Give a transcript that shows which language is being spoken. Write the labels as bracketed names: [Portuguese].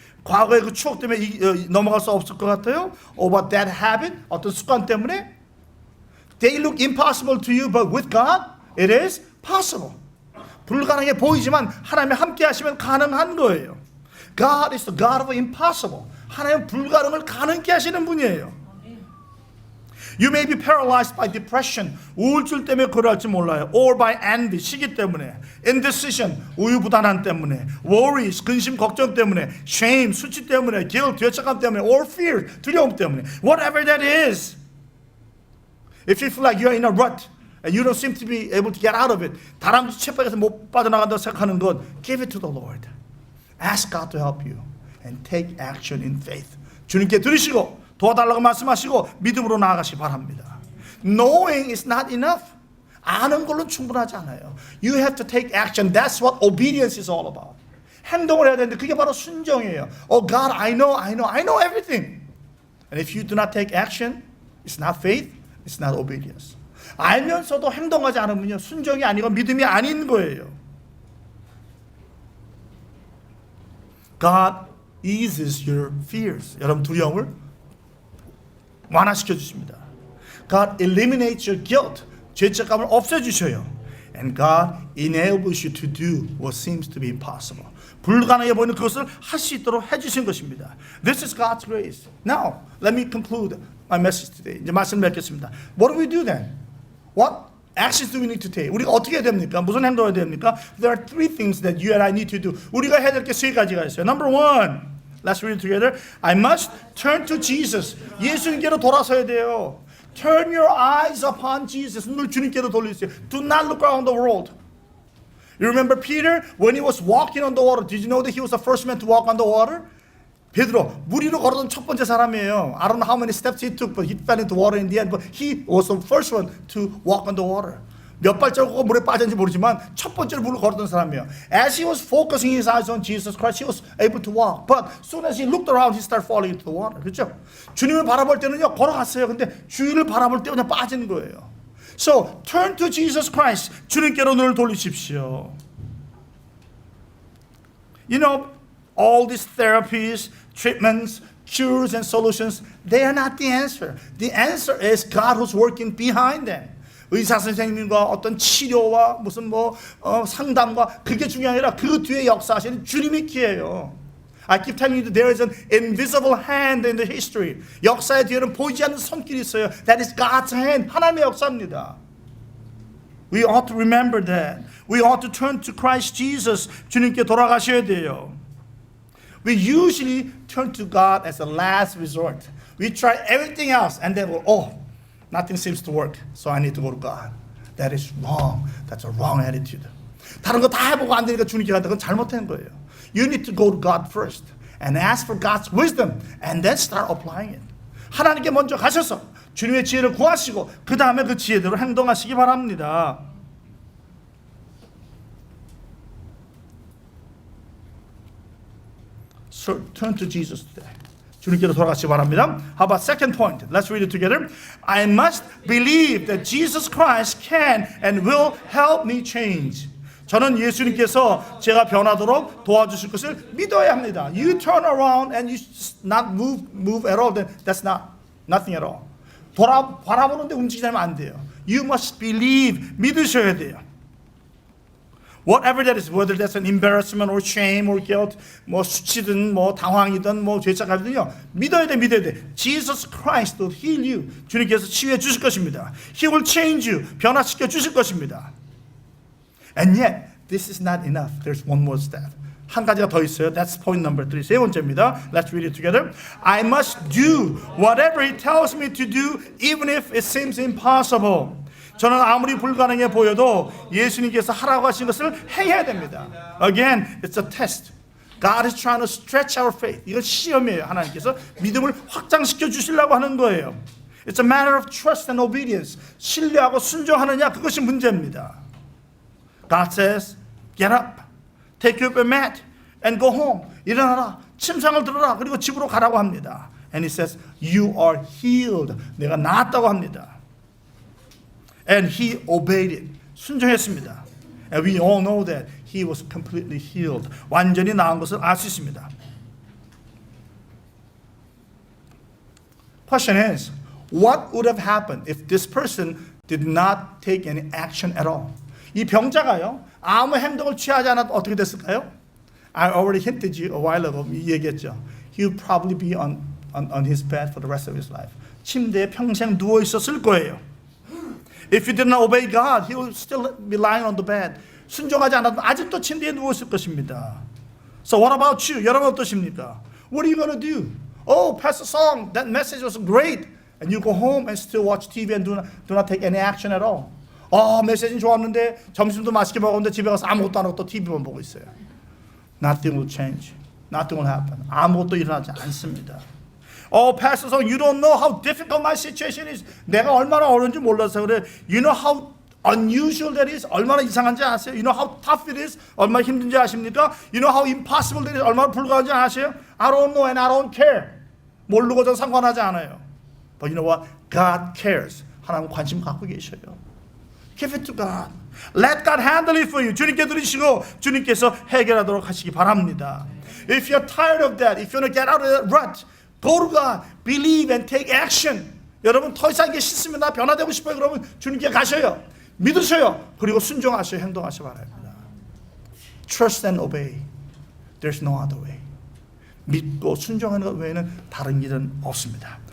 [Korean] 과거의 그 추억 때문에 넘어갈 수 없을 것 같아요? [English] Or about that habit? [Korean] 어떤 습관 때문에? [English] They look impossible to you, but with God, it is possible. [Korean] 불가능해 보이지만 하나님이 함께 하시면 가능한 거예요. [English] God is the God of impossible. [Korean] 하나님은 불가능을 가능케 하시는 분이에요. [English] You may be paralyzed by depression. [Korean] 우울증 때문에 그럴지 몰라요. [English] Or by envy. [Korean] 시기 때문에. [English] Indecision. [Korean] 우유부단함 때문에. [English] Worries. [Korean] 근심 걱정 때문에. [English] Shame. [Korean] 수치 때문에. [English] Guilt. [Korean] 죄책감 때문에. [English] Or fear. [Korean] 두려움 때문에. [English] Whatever that is. If you feel like you're in a rut and you don't seem to be able to get out of it, [Korean] 다람쥐 쳇바퀴에서 못 빠져나간다고 생각하는 건 [English] give it to the Lord. Ask God to help you and take action in faith. [Korean] 주님께 들으시고 도와달라고 말씀하시고 믿음으로 나아가시 바랍니다. [English] Knowing is not enough. [Korean] 아는 걸로 충분하지 않아요. [English] You have to take action. That's what obedience is all about. [Korean] 행동을 해야 되는데 그게 바로 순종이에요. [English] Oh God, I know everything. And if you do not take action, it's not faith, it's not obedience. [Korean] 알면서도 행동하지 않으면요 순종이 아니고 믿음이 아닌 거예요. [English] God eases your fears. [Korean] 여러분 두려움을 완화시켜 주십니다. [English] God eliminates your guilt. [Korean] 죄책감을 없애주셔요. [English] And God enables you to do what seems to be impossible. [Korean] 불가능해 보이는 그것을 할 수 있도록 해주신 것입니다. [English] This is God's grace. Now, let me conclude my message today. [Korean] 이제 말씀 맺겠습니다. [English] What do we do then? What actions do we need to take? [Korean] 우리가 어떻게 해야 됩니까? 무슨 행동을 해야 됩니까? [English] There are three things that you and I need to do. [Korean] 우리가 해야 될 게 세 가지가 있어요. [English] Number one, let's read it together. I must turn to Jesus. [Korean] 예수님께로 돌아서야 돼요. [English] Turn your eyes upon Jesus. [Korean] 눈을 주님께로 돌리세요. [English] Do not look around the world. You remember Peter when he was walking on the water? Did you know that he was the first man to walk on the water? [Korean] 베드로 물 위로 걸어던 첫 번째 사람이에요. [English] I don't know how many steps he took, but he fell into water in the end. But he was the first one to walk on the water. [Korean] 몇 발자국가 물에 빠졌는지 모르지만 첫 번째로 물을 걸었던 사람이에요. [English] As he was focusing his eyes on Jesus Christ, he was able to walk. But soon as he looked around, he started falling into the water. [Korean] 그렇죠? 주님을 바라볼 때는요 걸어갔어요. 근데 주위를 바라볼 때 그냥 빠진 거예요. [English] So turn to Jesus Christ. [Korean] 주님께로 눈을 돌리십시오. [English] You know, all these therapies, treatments, cures and solutions, they are not the answer. The answer is God who's working behind them. [Korean] 의사 선생님과 어떤 치료와 무슨 상담과 그게 중요한 게 아니라 그 뒤에 역사하시는 주님이 키예요. [English] I keep telling you that there is an invisible hand in the history. [Korean] 역사의 뒤에는 보이지 않는 손길이 있어요. [English] That is God's hand. [Korean] 하나님의 역사입니다. [English] We ought to remember that. We ought to turn to Christ Jesus. [Korean] 주님께 돌아가셔야 돼요. [English] We usually turn to God as a last resort. We try everything else and then nothing seems to work. So I need to go to God. That is wrong. That's a wrong attitude. [Korean] 다른 거 다 해보고 안 되니까 주님께 간다. 그건 잘못된 거예요. [English] You need to go to God first and ask for God's wisdom and then start applying it. [Korean] 하나님께 먼저 가셔서 주님의 지혜를 구하시고 그 다음에 그 지혜대로 행동하시기 바랍니다. [English] So turn to Jesus today. [Korean] 주님께로 돌아가시기 바랍니다. [English] How about second point? Let's read it together. I must believe that Jesus Christ can and will help me change. [Korean] 저는 예수님께서 제가 변하도록 도와주실 것을 믿어야 합니다. [English] You turn around and you not move at all. Then that's nothing at all. [Korean] 바라보는데 움직이지 않으면 안 돼요. [English] You must believe. [Korean] 믿으셔야 돼요. [English] Whatever that is, whether that's an embarrassment or shame or guilt, [Korean] 수치든 당황이든 죄책감이든요. 믿어야 돼. [English] Jesus Christ will heal you. [Korean] 주님께서 치유해 주실 것입니다. [English] He will change you. [Korean] 변화시켜 주실 것입니다. [English] And yet, this is not enough. There's one more step. [Korean] 한 가지가 더 있어요. [English] That's point number 3. [Korean] 세 번째입니다. [English] Let's read it together. I must do whatever He tells me to do, even if it seems impossible. [Korean] 저는 아무리 불가능해 보여도 예수님께서 하라고 하신 것을 해야 됩니다. [English] Again, it's a test. God is trying to stretch our faith. [Korean] 이건 시험이에요. 하나님께서 믿음을 확장시켜 주시려고 하는 거예요. [English] It's a matter of trust and obedience. [Korean] 신뢰하고 순종하느냐 그것이 문제입니다. [English] God says, get up, take up a mat, and go home. [Korean] 일어나라, 침상을 들어라, 그리고 집으로 가라고 합니다. [English] And He says, you are healed. [Korean] 내가 나았다고 합니다. [English] And He obeyed it. [Korean] 순종했습니다. [English] And we all know that He was completely healed. [Korean] 완전히 나은 것을 알 수 있습니다. [English] Question is, what would have happened if this person did not take any action at all? [Korean] 이 병자가요, 아무 행동을 취하지 않아도 어떻게 됐을까요? [English] I already hinted you a while ago. [Korean] 얘기했죠. [English] He would probably be on his bed for the rest of his life. [Korean] 침대에 평생 누워 있었을 거예요. [English] If he did not obey God, he would still be lying on the bed. [Korean] 순종하지 않아도 아직도 침대에 누워 있을 것입니다. [English] So what about you? [Korean] 여러분 어떠십니까? [English] What are you going to do? Oh, Pastor Song, that message was great. And you go home and still watch TV and do not take any action at all. [Korean] 메시지는 좋았는데 점심도 맛있게 먹었는데 집에 가서 아무것도 안 하고 또 TV만 보고 있어요. [English] Nothing will change. Nothing will happen. [Korean] 아무것도 일어나지 않습니다. [English] Pastor Song, you don't know how difficult my situation is. [Korean] 내가 얼마나 어려운지 몰라서 그래. [English] You know how unusual that is? [Korean] 얼마나 이상한지 아세요? [English] You know how tough it is? [Korean] 얼마나 힘든지 아십니까? [English] You know how impossible that is? [Korean] 얼마나 불가능한지 아세요? [English] I don't know and I don't care. [Korean] 모르고 전 상관하지 않아요. [English] But you know what? God cares. [Korean] 하나님 관심 갖고 계셔요. [English] Give it to God. Let God handle it for you. [Korean] 주님께 드리시고 주님께서 해결하도록 하시기 바랍니다. [English] If you're tired of that, if you want to get out of that rut, go to God, believe and take action. [Korean] 여러분 더 이상 이게 싫습니다. 변화되고 싶어요. 그러면 주님께 가셔요. 믿으셔요. 그리고 순종하셔요. 행동하셔 바랍니다. [English] Trust and obey. There's no other way. [Korean] 믿고 순종하는 것 외에는 다른 길은 없습니다.